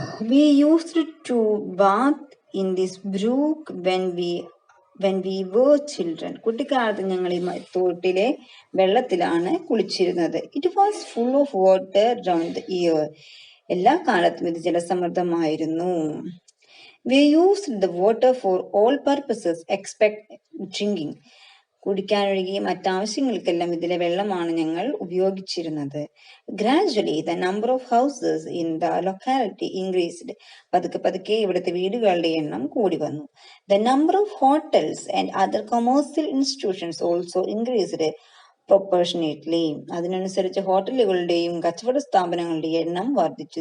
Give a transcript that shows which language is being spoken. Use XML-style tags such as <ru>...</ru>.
<en>We used to bath in this brook when we were children.</en> <ml>കുട്ടിക്കാലത്ത് ഞങ്ങൾ ഈ തോട്ടിലെ വെള്ളത്തിലാണ് കുളിച്ചിരുന്നത്.</ml> <en>It was full of water round the year.</en> <ml>എല്ലാ കാലത്തും ഇത് ജലസമൃദ്ധമായിരുന്നു.</ml> <en>We used the water for all purposes except drinking.</en> <ml>കുടിക്കാനൊഴികെ മറ്റാവശ്യങ്ങൾക്കെല്ലാം ഇതിലെ വെള്ളമാണ് ഞങ്ങൾ ഉപയോഗിച്ചിരുന്നത്.</ml> <en>Gradually, the number of houses in the locality increased.</en> <ml>പതുക്കെ ഇവിടുത്തെ വീടുകളുടെ എണ്ണം കൂടി വന്നു.</ml> <en>The number of hotels and other commercial institutions also increased proportionately.</en> <ml>അതിനനുസരിച്ച് ഹോട്ടലുകളുടെയും കച്ചവട സ്ഥാപനങ്ങളുടെയും എണ്ണം വർദ്ധിച്ചു.</ml>